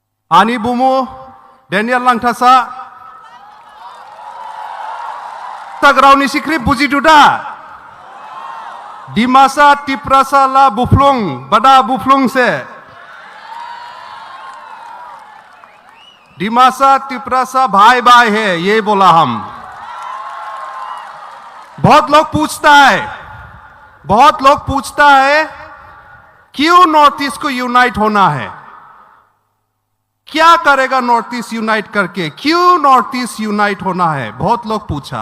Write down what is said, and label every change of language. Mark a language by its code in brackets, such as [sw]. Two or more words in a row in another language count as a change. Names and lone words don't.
[hi] Ani Bumu, Daniel Langtasa, Tagrauni Sikri Buji Duda, Dimasa Tiprasa La Buflung, Bada Buflung se, Dimasa Tiprasa भाई भाई है ये बोला हम। बहुत लोग पूछता है क्यों नॉर्थ ईस्ट को यूनाइट होना है, क्या करेगा नॉर्थ ईस्ट यूनाइट करके, क्यों नॉर्थ ईस्ट यूनाइट होना है, बहुत लोग पूछा।